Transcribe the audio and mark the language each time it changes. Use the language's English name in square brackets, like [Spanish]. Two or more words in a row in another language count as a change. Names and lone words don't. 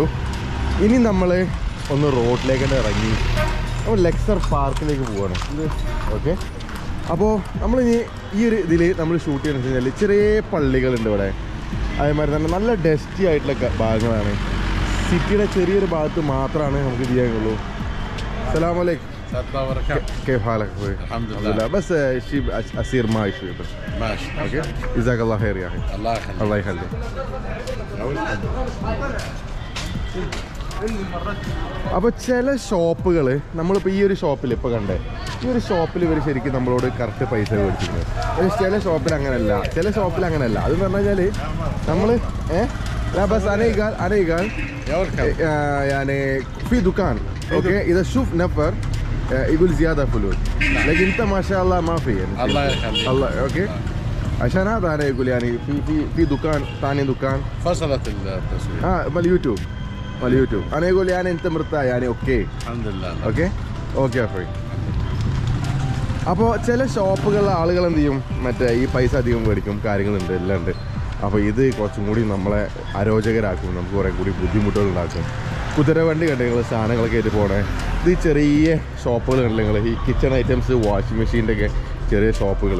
[Malayalam] ഇനി നമ്മൾ ഒന്ന് റോഡിലേക്ക് തന്നെ ഇറങ്ങി നമ്മൾ ലെക്സർ പാർക്കിലേക്ക് പോവാണ്. ഓക്കെ, അപ്പോൾ നമ്മളിനി ഈ ഒരു ഇതിൽ നമ്മൾ ഷൂട്ട് ചെയ്യുന്നത് വെച്ച് കഴിഞ്ഞാൽ ചെറിയ പള്ളികളുണ്ട് ഇവിടെ. അതേമാതിരി തന്നെ നല്ല ഡസ്റ്റി ആയിട്ടുള്ള ഭാഗങ്ങളാണ്. സിറ്റിയുടെ ചെറിയൊരു ഭാഗത്ത് മാത്രമാണ് നമുക്ക് ചെയ്യാനുള്ളൂ. [Arabic] السلام عليكم. كيف حالك اخوي؟ الحمد لله. بس شيء اسير معي شوي بس. ماشي. اوكي جزاك الله خير يا اخي. الله يخليك. الله يخليك. [Malayalam] അപ്പോൾ ചില ഷോപ്പുകൾ നമ്മളിപ്പോൾ ഈ ഒരു ഷോപ്പിൽ ഇപ്പോൾ കണ്ടേ, ഈ ഒരു ഷോപ്പിൽ ഇവർ ശരിക്കും നമ്മളോട് കറക്റ്റ് പൈസ മേടിച്ചിട്ടുണ്ട്. പക്ഷേ ചില ഷോപ്പിൽ അങ്ങനെയല്ല, അതെന്ന് പറഞ്ഞു കഴിഞ്ഞാൽ നമ്മൾ [Arabic] بس انا قال يعني في دكان اوكي اذا شوف نفر يقول زياده فلوس لكن انت ما شاء الله ما في يعني. الله يخليك. الله اوكي عشان هذا انا يقول يعني في دكان ثاني دكان فصلت التصوير. باليوتيوب انا يقول يعني انت مرتاح يعني اوكي الحمد لله. [English] okay free. [Malayalam] അപ്പോൾ ചില ഷോപ്പുകളിലെ ആളുകൾ എന്ത് ചെയ്യും, മറ്റേ ഈ പൈസ അധികം മേടിക്കും, കാര്യങ്ങളുണ്ട്, എല്ലാം ഉണ്ട്. അപ്പോൾ ഇത് കുറച്ചും കൂടി നമ്മളെ അരോചകരാക്കും, നമുക്ക് കുറേ കൂടി ബുദ്ധിമുട്ടുകൾ ഉണ്ടാക്കും. കുതിരവണ്ടി കണ്ട് നിങ്ങൾ സാധനങ്ങളൊക്കെ ആയിട്ട് പോകണേ. ഇത് ചെറിയ ഷോപ്പുകൾ കണ്ടില്ല നിങ്ങൾ, ഈ [English] kitchen items, washing machine's [Malayalam] ഒക്കെ ചെറിയ ഷോപ്പുകൾ.